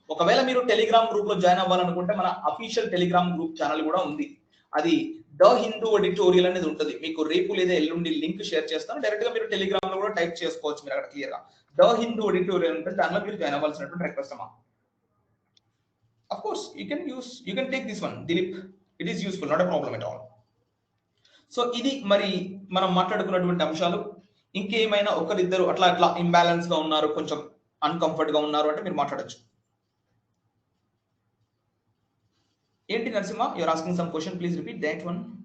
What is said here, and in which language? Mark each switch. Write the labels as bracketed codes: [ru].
[te] ఒకవేళ మీరు Telegram group లో జాయిన్ అవ్వాలనుకుంటే మన అఫీషియల్ టెలిగ్రామ్ గ్రూప్ ఛానల్ కూడా ఉంది, అది ద హిందూ ఎడిటోరియల్ అనేది ఉంటుంది. మీకు రేపు లేదా ఎల్లుండి లింక్ షేర్ చేస్తాను, డైరెక్ట్ గా మీరు టెలిగ్రామ్ లో కూడా టైప్ చేసుకోవచ్చు. మీరు అక్కడ క్లియర్ గా ద హిందూ ఎడిటోరియల్ ఉంటుంది, దానిలో మీరు జాయిన్ అవ్వాల్సినటువంటి రిక్వెస్ట్ అమ్మా. [en] Of course, you can take this one, Dilip. It is useful, not a problem at all. [te] So ఇది మరి మనం మాట్లాడుకున్నటువంటి అంశాలు. ఇంకేమైనా ఒకరిద్దరు అట్లా ఇంబ్యాలెన్స్ గా ఉన్నారు, కొంచెం అన్కంఫర్ట్ గా ఉన్నారు అంటే మీరు మాట్లాడచ్చు. [en] ఏంటి Narasimha, you are asking some question, please repeat that one.